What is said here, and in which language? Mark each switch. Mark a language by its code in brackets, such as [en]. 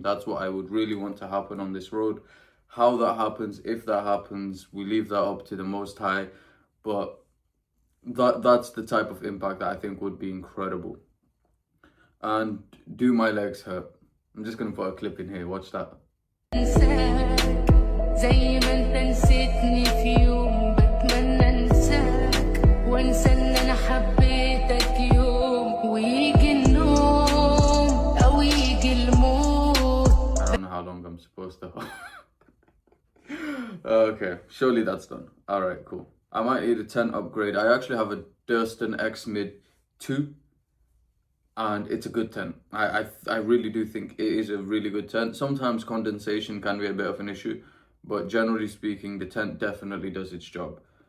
[en] That's what I would really want to happen on this road. How that happens, if that happens, we leave that up to the Most High. But that's the type of impact that I think would be incredible. And do my legs hurt? I'm just gonna put a clip in here, watch that. [ar] زي ما انت نسيتني في يوم بتمنى انساك وانسى ان انا حبيتك يوم ويجي النوم او يجي الموت. [en] I don't know how long I'm supposed to. Okay, surely that's done. Alright, cool. I might need a tent upgrade. I actually have a Durston X Mid 2. And it's a good tent. I really do think it is a really good tent. Sometimes condensation can be a bit of an issue, but generally speaking, the tent definitely does its job.